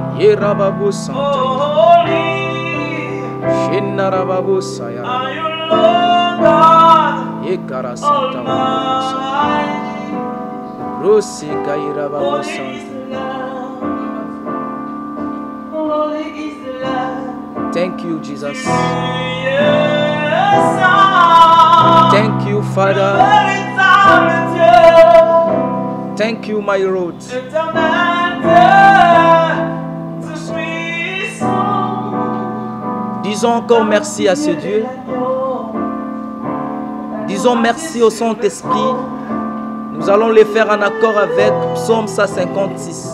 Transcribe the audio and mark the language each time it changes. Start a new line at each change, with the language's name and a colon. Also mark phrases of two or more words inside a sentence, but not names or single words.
English: Rababu Santa. Shinarababu Saya. Ekara Santa. Rosi Kairababu Santa. Thank you, Jesus. Thank you, Father. Thank you, my Lord.
French: Disons encore merci à ce Dieu. Disons merci au Saint-Esprit. Nous allons le faire en accord avec Psaume 156.